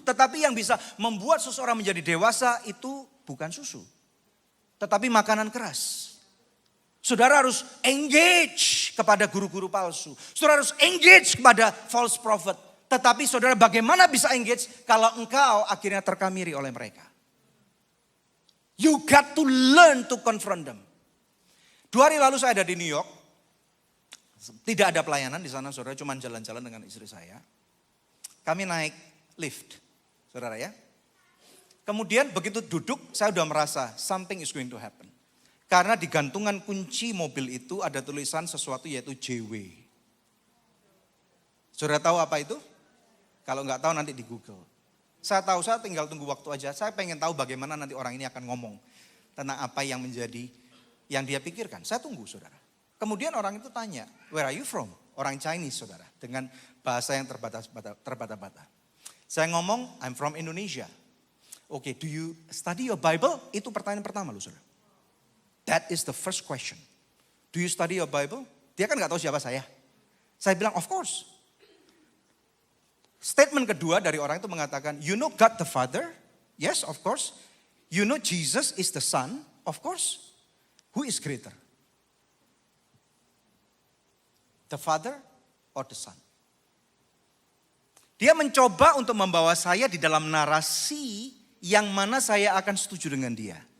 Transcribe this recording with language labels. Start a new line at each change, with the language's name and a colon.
Indonesian: Tetapi yang bisa membuat seseorang menjadi dewasa itu bukan susu. Tetapi makanan keras. Saudara harus engage kepada guru-guru palsu. Saudara harus engage kepada false prophet. Tetapi saudara bagaimana bisa engage kalau engkau akhirnya terkamiri oleh mereka.
English: You got to learn to confront them.
Indonesian: 2 hari lalu saya ada di New York. Tidak ada pelayanan di sana saudara, cuma jalan-jalan dengan istri saya. Kami naik lift, saudara ya. Kemudian begitu duduk, saya udah merasa
English: something is going to happen.
Indonesian: Karena di gantungan kunci mobil itu ada tulisan sesuatu yaitu JW. Saudara tahu apa itu? Kalau nggak tahu nanti di Google. Saya tahu, saya tinggal tunggu waktu aja. Saya pengen tahu bagaimana nanti orang ini akan ngomong tentang apa yang menjadi, yang dia pikirkan. Saya tunggu saudara. Kemudian orang itu tanya,
English: where are you from?
Indonesian: Orang Chinese saudara, dengan bahasa yang terbata-bata. Saya ngomong,
English: I'm from Indonesia. Oke, do you study your Bible?
Indonesian: Itu pertanyaan pertama loh saudara.
English: That is the first question. Do you study your Bible?
Indonesian: Dia kan gak tahu siapa saya. Saya bilang,
English: of course.
Indonesian: Statement kedua dari orang itu mengatakan,
English: you know God the Father? Yes, of course. You know Jesus is the Son? Of course. Who is greater? The Father or the Son?
Indonesian: Dia mencoba untuk membawa saya di dalam narasi yang mana saya akan setuju dengan dia.